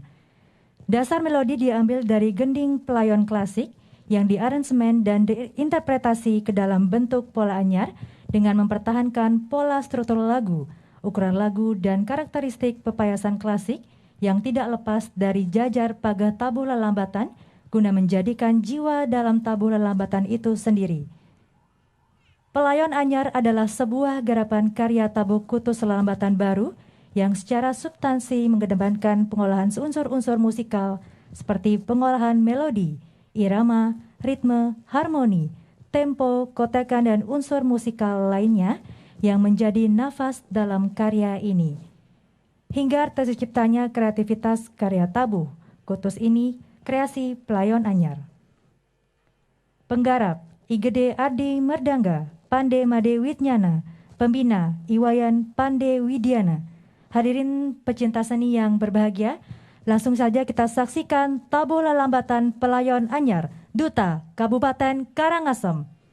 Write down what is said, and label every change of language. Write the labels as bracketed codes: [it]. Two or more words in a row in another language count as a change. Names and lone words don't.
[id] Dasar melodi diambil dari gending pelayon klasik yang diaransemen dan diinterpretasi ke dalam bentuk pola anyar dengan mempertahankan pola struktur lagu, ukuran lagu, dan karakteristik pepayasan klasik yang tidak lepas dari jajar paga tabu lelambatan guna menjadikan jiwa dalam tabu lelambatan itu sendiri. Pelayon Anyar adalah sebuah garapan karya tabu kutus lelambatan baru yang secara substansi mengedepankan pengolahan unsur-unsur musikal seperti pengolahan melodi, irama, ritme, harmoni, tempo, kotekan, dan unsur musikal lainnya yang menjadi nafas dalam karya ini. Hingga terciptanya kreativitas karya tabu kutus ini, kreasi Pelayon Anyar. Penggarap Igede Ardi Merdangga, Pande Made Widnyana, Pembina Iwayan Pande Widiana. Hadirin pecinta seni yang berbahagia, langsung saja kita saksikan Tabu Lelambatan Pelayon Anyar, Duta Kabupaten Karangasem.